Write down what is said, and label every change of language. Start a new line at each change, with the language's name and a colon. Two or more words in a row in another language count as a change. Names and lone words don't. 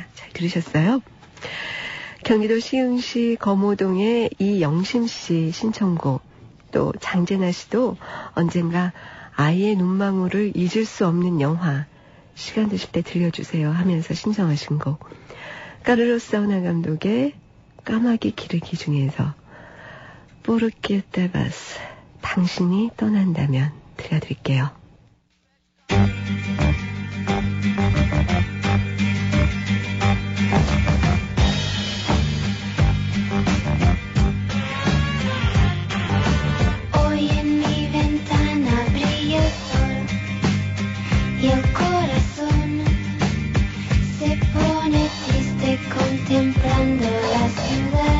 Korean: 잘 들으셨어요? 경기도 시흥시 거모동의 이영심 씨 신청곡, 또 장재나 씨도 언젠가 아이의 눈망울을 잊을 수 없는 영화, 시간 되실 때 들려주세요 하면서 신청하신 곡, 까르로스 사우나 감독의 까마귀 기르기 중에서 Porque te vas, 당신이 떠난다면 들려드릴게요.
Spanish: Hoy en mi ventana brilla el sol y el corazón se pone triste contemplando la ciudad.